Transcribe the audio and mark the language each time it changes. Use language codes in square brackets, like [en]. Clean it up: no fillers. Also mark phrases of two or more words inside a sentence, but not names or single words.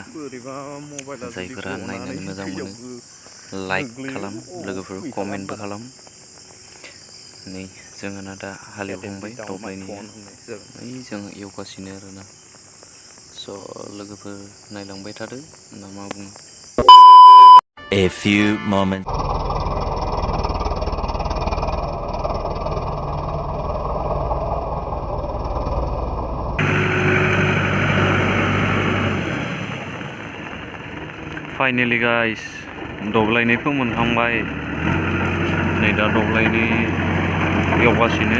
[brx] जायफोरा नायनानै मोजां मोनो लाइक खालाम लोगोफोर, कमेन्टबो खालाम. नै जोंहाना दा हालेवहांबाय दब्लायनैया. नै जों एवगासिनो आरोना. स' लोगोफोर नायलांबाय थादो ना मा बुङो. [en] A few moments. [brx] फाइनालि गाइस दब्लायनै फोमोनखांबाय. नै दा दब्लायनै एवगासिनो.